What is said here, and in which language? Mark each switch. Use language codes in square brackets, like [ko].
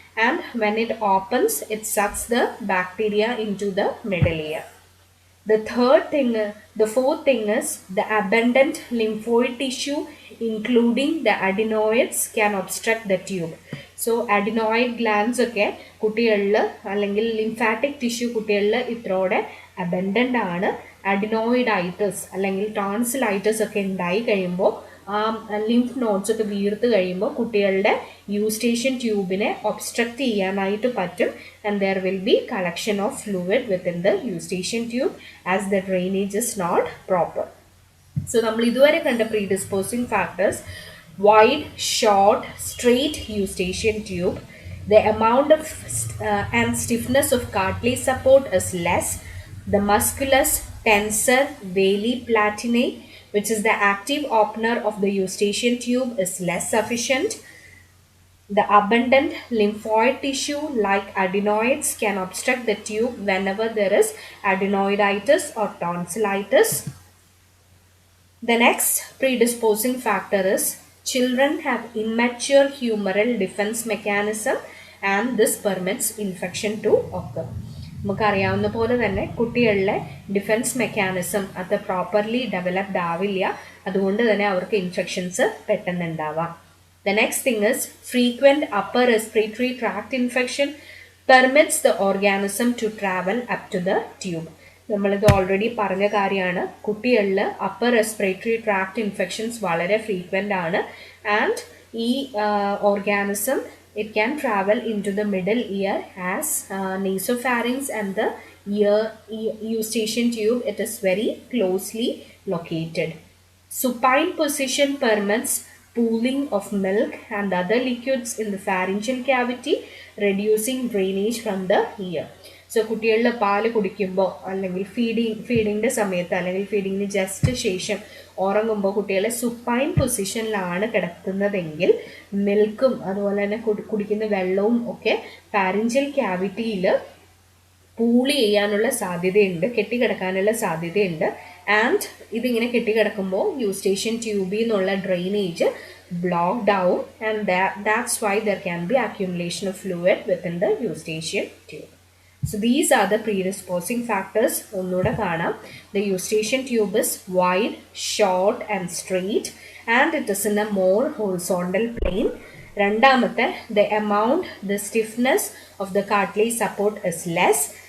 [en] And when it opens it sucks the bacteria in to the middle ear. The fourth thing is the abundant lymphoid tissue including the adenoids can obstruct the tube. [ml] So adenoid glance ഒക്കെ കുട്ടികളിൽ അല്ലെങ്കിൽ lymphatic tissue കുട്ടികളിൽ ഇത്രോടെ abundant ആണ്. അഡിനോയിഡൈറ്റിസ് അല്ലെങ്കിൽ tonsillitis ഒക്കെ ഉണ്ടായി കഴിയുമ്പോൾ lymph nodes ഒക്കെ വീർത്ത് കഴിയുമ്പോൾ കുട്ടികളുടെ യൂസ്റ്റേഷ്യൻ ട്യൂബിനെ ഒബ്സ്ട്രക്ട് ചെയ്യാനായിട്ട് പറ്റും. [en] And there will be collection of fluid within the eustachian tube as the drainage is not proper. So [ml] നമ്മൾ ഇതുവരെ കണ്ട [en] Predisposing factors: wide, short, straight eustachian tube. The amount of and stiffness of cartilage support is less. The musculus tensor veli platinae, which is the active opener of the eustachian tube, is less sufficient. The abundant lymphoid tissue like adenoids can obstruct the tube whenever there is adenoiditis or tonsillitis. The next predisposing factor is children have immature humoral defense mechanism and this permits infection to occur. [ml] നമുക്കറിയാവുന്ന പോലെ തന്നെ കുട്ടികളിലെ defence mechanism അത് properly developed ആവില്ല. അതുകൊണ്ട് തന്നെ അവർക്ക് infections പെട്ടെന്ന് ഉണ്ടാവാം. [en] The next thing is frequent upper respiratory tract infection permits the organism to travel up to the tube. [ml] നമ്മളിത് ഓൾറെഡി പറഞ്ഞ കാര്യമാണ്. കുട്ടികളിൽ അപ്പർ റെസ്പിറേറ്ററി ട്രാക്ട് ഇൻഫെക്ഷൻസ് വളരെ ഫ്രീക്വൻ്റ് ആണ്. [en] And ഈ organism it can travel in to the middle ear as nasopharynx and the ear eustachian tube it is very closely located. Supine position permits pooling of milk and other liquids in the pharyngeal cavity, reducing drainage from the ear. [ml] So കുട്ടികളിൽ പാല് കുടിക്കുമ്പോൾ അല്ലെങ്കിൽ ഫീഡിങ്ങിൻ്റെ സമയത്ത് അല്ലെങ്കിൽ ഫീഡിങ്ങിന് just ശേഷം ഉറങ്ങുമ്പോൾ കുട്ടികളെ supine പൊസിഷനിലാണ് കിടക്കുന്നതെങ്കിൽ മിൽക്കും അതുപോലെ തന്നെ കുടിക്കുന്ന വെള്ളവും ഒക്കെ ഫാരിഞ്ചൽ ക്യാവിറ്റിയിൽ പൂളി ചെയ്യാനുള്ള സാധ്യതയുണ്ട്, കെട്ടിക്കിടക്കാനുള്ള സാധ്യതയുണ്ട്. ആൻഡ് ഇതിങ്ങനെ കെട്ടിക്കിടക്കുമ്പോൾ യൂസ്റ്റേഷ്യൻ ട്യൂബിൽ നിന്നുള്ള ഡ്രെയിനേജ് ബ്ലോക്ക്ഡ് ആവും. [en] And that's why there can be accumulation of fluid within the eustachian tube. So these are the predisposing factors. [ml] ഒന്നുകൂടെ കാണാം. [en] The eustachian tube is wide, short and straight and it is in a more horizontal plane. രണ്ടാമത്തെ, the amount, the stiffness of the cartilage support is less.